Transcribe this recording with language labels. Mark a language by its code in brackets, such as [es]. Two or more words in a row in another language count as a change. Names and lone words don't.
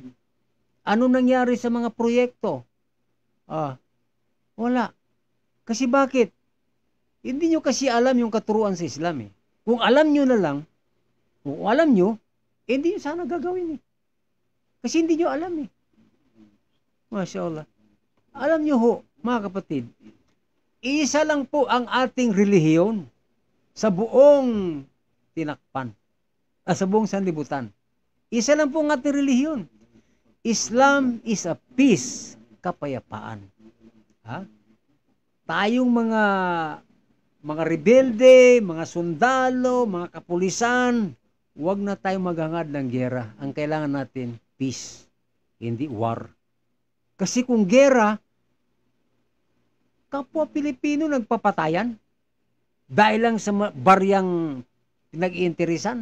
[tl] Ano nangyari sa mga proyekto? Wala. Kasi bakit? Hindi nyo kasi alam yung katuruan sa Islam eh. Kung alam nyo na lang, kung alam nyo, hindi nyo sana gagawin eh. Kasi hindi nyo alam eh. [ar] ما شاء الله. [tl] Alam nyo ho, mga kapatid, isa lang po ang ating relihiyon sa buong tinakpan. Sa buong sanlibutan. Isa lang po ang ating relihiyon. [en] Islam is a peace, [tl] kapayapaan. Ha? Tayong mga rebelde, mga sundalo, mga kapulisan, huwag na tayong maghangad ng giyera. Ang kailangan natin, peace, hindi war. Kasi kung giyera, kapwa Pilipino nagpapatayan dahil lang sa baryang pinag-iinteresan.